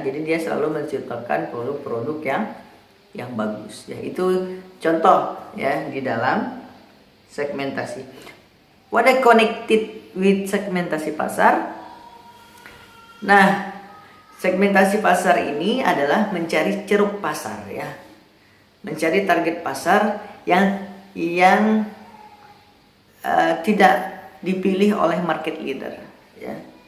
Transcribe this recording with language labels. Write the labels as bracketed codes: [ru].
[id] Jadi dia selalu menciptakan produk-produk yang bagus ya. Itu contoh ya di dalam segmentasi. [en] What are connected with segmentasi pasar? [id] Nah, segmentasi pasar ini adalah mencari ceruk pasar ya. Mencari target pasar yang tidak dipilih oleh market leader ya.